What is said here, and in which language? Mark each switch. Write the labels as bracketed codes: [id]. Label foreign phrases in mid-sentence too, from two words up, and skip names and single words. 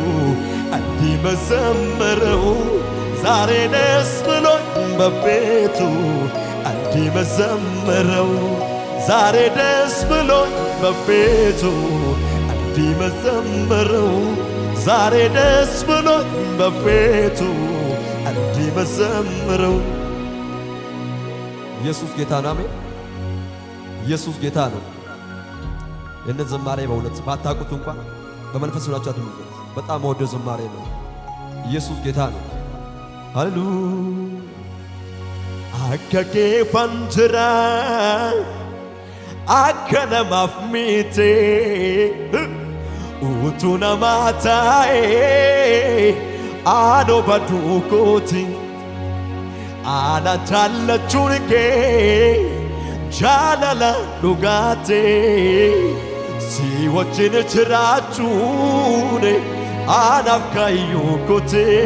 [am] እንዲመዘምረው ዛሬ ደስ ብሎኝ በፊቱ እንዲመዘምረው ዛሬ ደስ ብሎኝ በፊቱ እንዲመዘምረው ዛሬ ደስ ብሎኝ በፊቱ እንዲመዘምረው ኢየሱስ ጌታ ነው። አሜን። ኢየሱስ ጌታ ነው። ይህንን ዝማሬ በእውነት ባታውቁት እንኳን በመንፈስ ሆናችሁ አድምጡት። በጣም ወደ ዝማሬ ነው። ኢየሱስ ጌታ ነው። Hallelujah. [om] Akka keefan jira akka namaaf miti utuu namaa taa'ee aanoo baduu kooti ana jaallachuun kee jaalala dhugaate si wajjin jiraachuun anaaf kaayyoo kooti